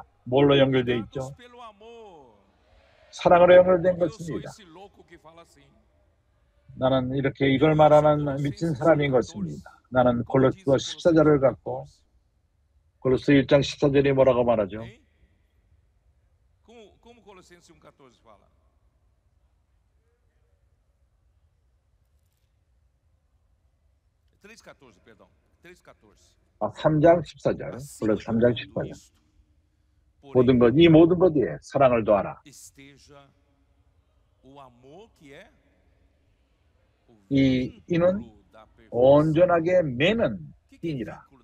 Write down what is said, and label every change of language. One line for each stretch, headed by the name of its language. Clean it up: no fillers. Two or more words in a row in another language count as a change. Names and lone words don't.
Korean: 뭘로 연결되어 있죠? 사랑으로 연결된 것입니다. 나는 이렇게 이걸 말하는 미친 사람인 것입니다. 나는 골로새 14절을 갖고 골로새 1장 14절이 뭐라고 말하죠?
Portuguese: Como Colossenses 1:14 fala? 3:14, perdão. 3:14.
Korean: 3장 14절. 골로새 3장 14절. 이 모든 것 위에 사랑을 더하라. 이는 온전하게 매는 띠니라.